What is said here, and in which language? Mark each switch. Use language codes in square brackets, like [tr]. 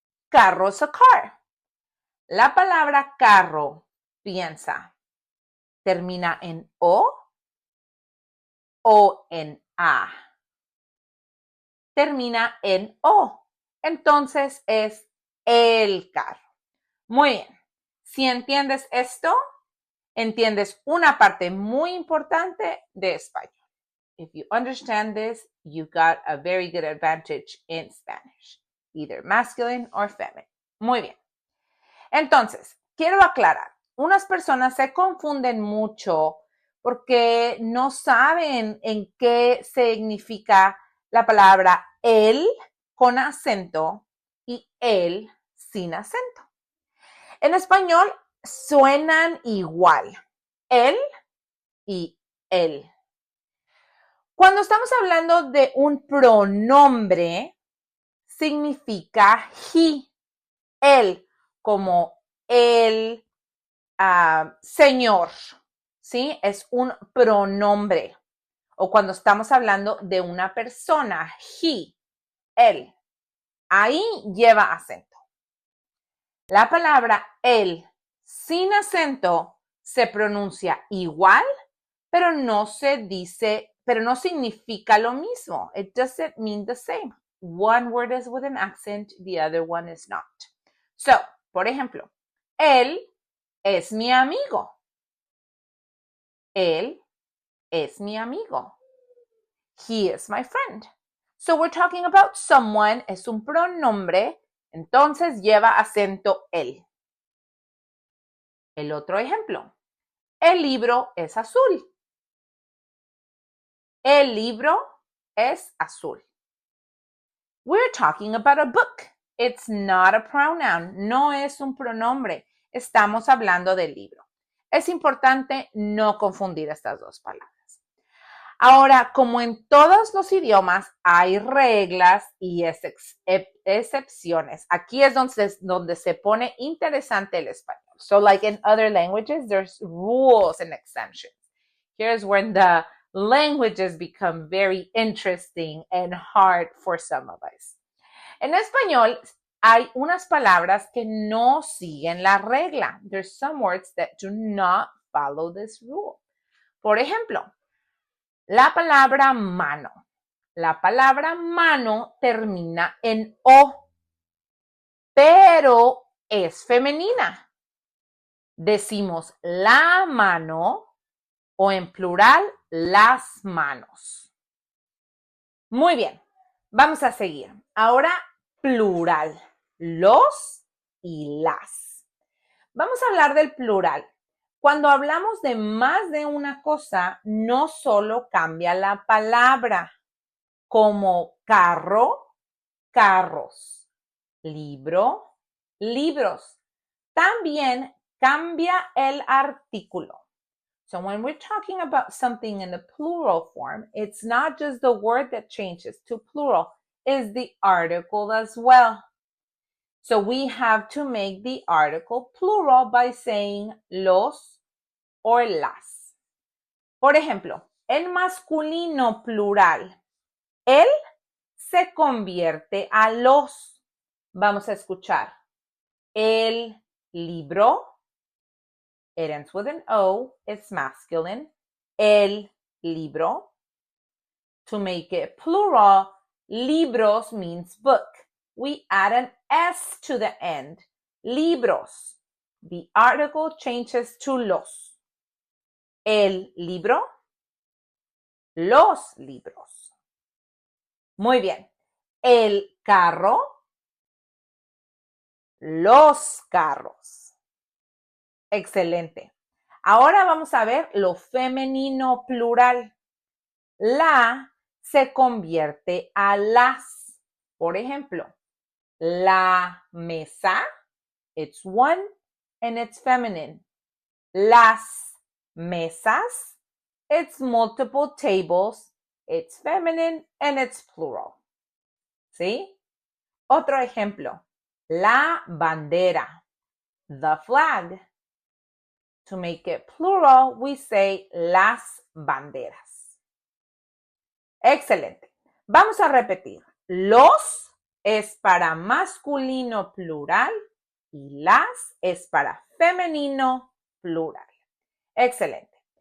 [es] Carro es [en] a car. [es] La palabra carro, piensa, termina en o en A. Termina en O. Entonces es el carro. Muy bien. Si entiendes esto, entiendes una parte muy importante de español. [en] If you understand this, you got a very good advantage in Spanish, either masculine or feminine. [es] Muy bien. Entonces, quiero aclarar, unas personas se confunden mucho porque no saben en qué significa la palabra el con acento y el sin acento. En español suenan igual, el y el. Cuando estamos hablando de un pronombre, significa he, él, como el señor, ¿sí? Es un pronombre. O cuando estamos hablando de una persona, he, él, ahí lleva acento. La palabra él sin acento se pronuncia igual, pero no se dice, pero no significa lo mismo. [en] It doesn't mean the same. One word is with an accent, the other one is not. [es] So, por ejemplo, él es mi amigo. Él es mi amigo. [en] He is my friend. So we're talking about someone, [es] es un pronombre, entonces lleva acento él. El otro ejemplo. El libro es azul. El libro es azul. [en] We're talking about a book. It's not a pronoun. [es] No es un pronombre. Estamos hablando del libro. Es importante no confundir estas dos palabras. Ahora, como en todos los idiomas, hay reglas y excepciones. Aquí es donde se pone interesante el español. [en] So like in other languages, there's rules and exemptions. Here's when the languages become very interesting and hard for some of us. [es] En español, hay unas palabras que no siguen la regla. [en] There's some words that do not follow this rule. [es] Por ejemplo, la palabra mano. La palabra mano termina en O, pero es femenina. Decimos la mano o en plural las manos. Muy bien, vamos a seguir. Ahora plural, los y las. Vamos a hablar del plural. Cuando hablamos de más de una cosa, no solo cambia la palabra, como carro, carros, libro, libros. También cambia el artículo. [en] So when we're talking about something in the plural form, it's not just the word that changes to plural, it's the article as well. So we have to make the article plural by saying los or las. [es] Por ejemplo, en masculino plural, él se convierte a los. Vamos a escuchar. El libro. [en] It ends with an O. It's masculine. El libro. To make it plural, libros means book. We add an S to the end. Libros. The article changes to los. El libro. [es] Los libros. Muy bien. El carro. Los carros. Excelente. Ahora vamos a ver lo femenino plural. La se convierte a las. Por ejemplo, la mesa, [en] it's one and it's feminine. Las mesas, it's multiple tables, it's feminine and it's plural. [es] ¿Sí? Otro ejemplo, la bandera, [en] the flag. To make it plural, we say las banderas. [es] Excelente. Vamos a repetir. Los es para masculino plural y las es para femenino plural. Excelente.